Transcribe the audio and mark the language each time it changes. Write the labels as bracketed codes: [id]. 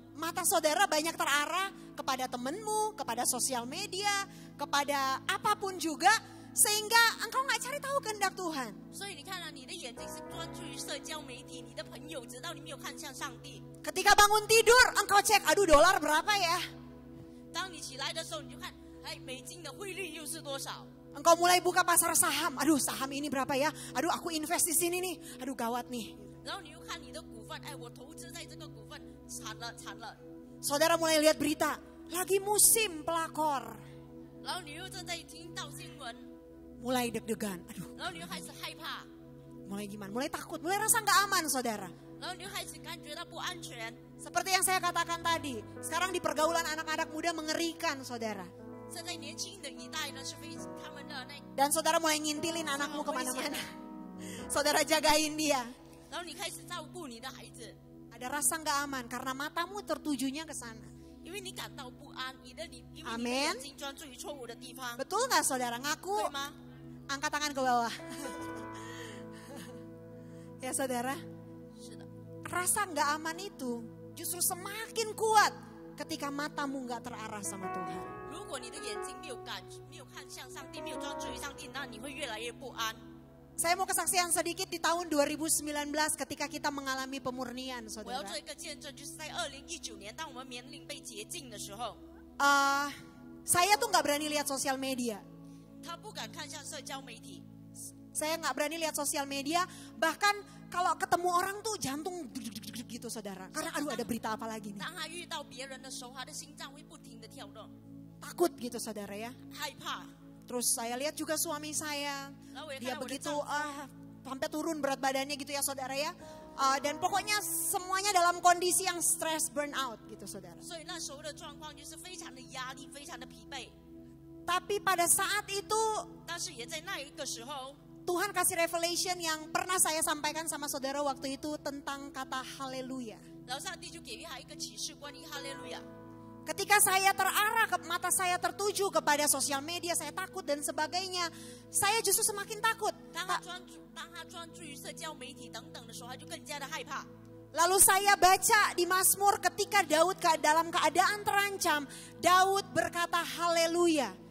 [id] Mata saudara banyak terarah kepada temanmu, kepada sosial media, kepada apapun juga, sehingga engkau nggak cari tahu kehendak Tuhan. [zh] 所以你看啊，你的眼睛是专注于社交媒体，你的朋友，直到你没有看向上帝。 [id] Ketika bangun tidur, engkau cek, aduh dolar berapa ya? [zh] 当你起来的时候，你就看，哎，美金的汇率又是多少？ [id] Engkau mulai buka pasar saham, aduh saham ini berapa ya? Aduh aku invest di sini nih, aduh gawat nih. [zh] 然后你又看你的股份，哎，我投资在这个股份，惨了惨了。 [id] Saudara mulai lihat berita, lagi musim pelakor. [zh] 然后你又正在听到新闻， [id] Mulai deg-degan, aduh [zh] 然后你又开始害怕， [id] mulai gimana? Mulai takut, mulai rasa nggak aman saudara. [zh] 然后你又开始感觉到不安全。 [id] Seperti yang saya katakan tadi, sekarang di pergaulan anak-anak muda mengerikan saudara. [zh] 现在年轻的一代呢，是非他们的那， [id] Dan saudara mulai ngintilin anakmu kemana-mana. Saudara jagain dia. [zh] 然后你开始照顾你的孩子， [id] Ada rasa nggak aman karena matamu tertujunya ke sana. [zh] 因为你感到不安，因为你的 Amen 眼睛专注于错误的地方， [id] Betul nggak saudara? Ngaku. [zh] 对吗？ [id] Angkat tangan ke bawah. Ya saudara, [zh] 是的。 [id] rasa nggak aman itu justru semakin kuat ketika matamu nggak terarah sama Tuhan. [zh] 如果你的眼睛没有看向上帝，没有专注于上帝，那你会越来越不安。 [id] Saya mau kesaksian sedikit di tahun 2019 ketika kita mengalami pemurnian [zh] 我要 [id] saudara. [zh] 做一个见证，就是在2019年，当我们年龄被洁净的时候， [id] Saya tuh nggak berani lihat sosial media. [zh] 他不敢看向社交媒体， [id] Saya nggak berani lihat sosial media. Bahkan kalau ketemu orang tuh jantung gitu saudara. Karena aduh ada berita apa lagi nih. [zh] 当他遇到别人的时候，他的心脏会不停的跳动， [id] Takut gitu saudara ya. [zh] 害怕。 [id] Terus saya lihat juga suami saya. [zh] 然后我也看 [id] Dia [zh] 到我的 [id] begitu [zh] 丈夫， [id] sampai turun berat badannya gitu ya saudara ya. Dan pokoknya semuanya dalam kondisi yang stress, burnout gitu saudara. [zh] 所以那时候的状况就是非常的压力，非常的疲惫。 [id] Tapi pada saat itu [zh] 但是也在那一个时候， [id] Tuhan kasih revelation yang pernah saya sampaikan sama saudara waktu itu tentang kata haleluya. [zh] 然后上帝就给予他一个启示，关于哈利路亚。 [id] Ketika saya terarah, mata saya tertuju kepada sosial media, saya takut dan sebagainya. Saya justru semakin takut. [zh] 当他专注于社交媒体等等的时候，他就更加的害怕。 [id] Lalu saya baca di Mazmur ketika Daud dalam keadaan terancam, Daud berkata haleluya.